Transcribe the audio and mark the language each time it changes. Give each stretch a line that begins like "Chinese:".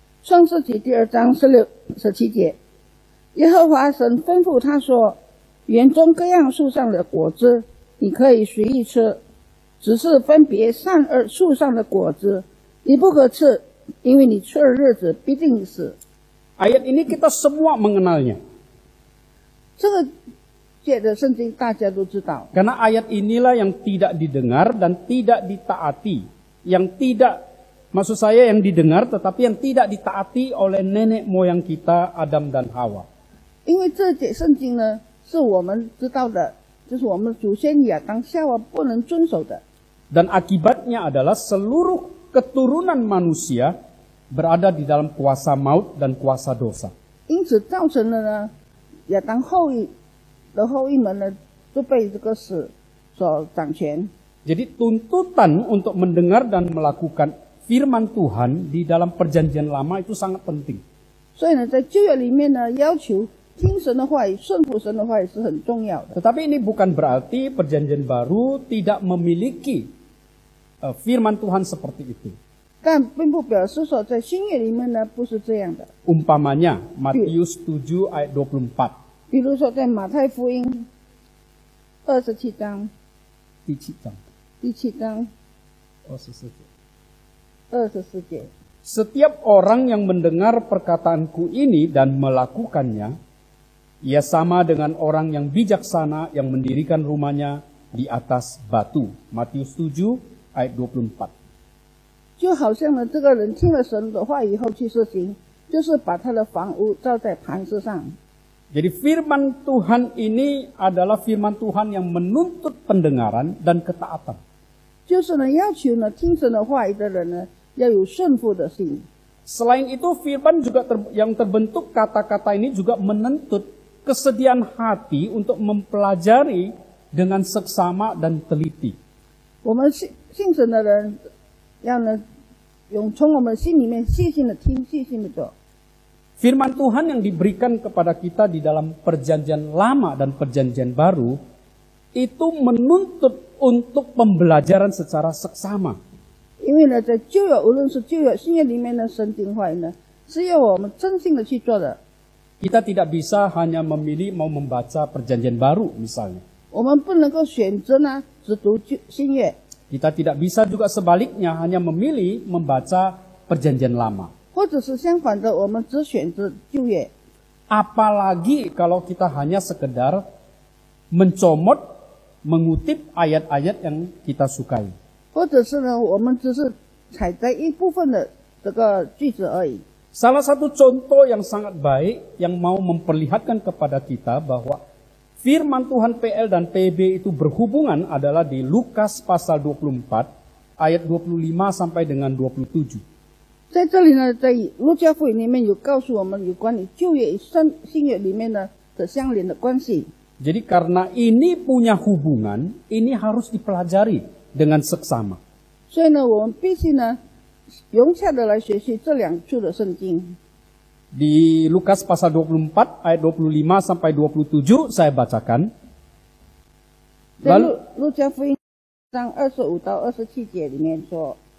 Chinese: 创世纪第2章16、17节，耶和华神吩咐他说：园中各样树上的果子，你可以随意吃，只是分别善恶树上的果子，你不可吃，因为你吃的日子必定死。
Indonesian: Ayat ini kita semua mengenalnya.
Chinese: 这个借的圣经大家都知道，
Indonesian: Karena ayat inilah yang tidak didengar dan tidak ditaati. Yang tidak, maksud saya yang didengar tetapi yang tidak ditaati oleh nenek moyang kita Adam dan Hawa.
Chinese: 因为这节圣经呢是我们知道的，就是我们祖先亚当夏娃不能遵守的。
Indonesian: Dan akibatnya adalah seluruh keturunan manusia berada di dalam kuasa maut dan kuasa dosa.
Chinese: 因此造成了呢，亚当后裔的后裔们呢，就被这个死所掌权。
Indonesian: Jadi tuntutan untuk mendengar dan melakukan firman Tuhan di dalam perjanjian lama itu sangat penting.
Chinese: 所以呢，在旧约里面呢，要求听神的话语、顺服神的话语是很重要的。
Indonesian: Tetapi ini bukan berarti perjanjian baru tidak memiliki firman Tuhan seperti itu.
Chinese: 但并不表示说在新约里面呢不是这样的。
Indonesian: Umpamanya Matius 7 ayat 24.
Chinese: 比如说在马太福音27章，第7章24节。
Indonesian: Setiap orang yang mendengar perkataanku ini dan melakukannya, ia sama dengan orang yang bijaksana yang mendirikan rumahnya di atas batu. Matius 7 ayat 24.
Chinese: 就好像呢，这个人听了神的话以后去实行，就是把他的房屋造在磐石上。
Indonesian: Jadi firman Tuhan ini adalah firman Tuhan yang menuntut pendengaran dan ketaatan.
Chinese: 就是呢，要求呢听神的话语的人呢，要有顺服的心。
Indonesian: Selain itu firman juga yang terbentuk kata-kata ini juga menuntut kesediaan hati untuk mempelajari dengan seksama dan teliti.
Chinese: 我们信神的人，要呢从我们心里面细心的听，细心的做。
Indonesian: Firman Tuhan yang diberikan kepada kita di dalam perjanjian lama dan perjanjian baru itu menuntut untuk pembelajaran secara seksama.
Chinese: 因为呢，在旧约无论是旧约、新约里面的神经话语呢，是要我们真心的去做的。
Indonesian: Kita tidak bisa hanya memilih mau membaca perjanjian baru misalnya.
Chinese: 我们不能够选择呢只读新约，
Indonesian: Kita tidak bisa juga sebaliknya hanya memilih membaca perjanjian lama.
Chinese: 或者是相反的，我们只选择旧约。
Indonesian: Apalagi kalau kita hanya sekedar mencomot, mengutip ayat-ayat yang kita sukai.
Chinese: 或者是呢，我们只是采摘一部分的这个句子而已。
Indonesian: Salah satu contoh yang sangat baik yang mau memperlihatkan kepada kita bahwa firman Tuhan PL dan PB itu berhubungan adalah di Lukas pasal 24 ayat 25 sampai dengan 27.
Chinese: 在这里呢，在路加福音里面有告诉我们有关于旧约与新约里面呢的相连的关系。
Indonesian: Jadi karena ini punya hubungan, ini harus dipelajari dengan seksama.
Chinese: 所以呢，我们必须呢融洽的来学习这两处的圣经。
Indonesian: Di Lukas pasal 24 ayat 25 sampai 27 saya bacakan.
Chinese: 在路加福音章25到27节里面说。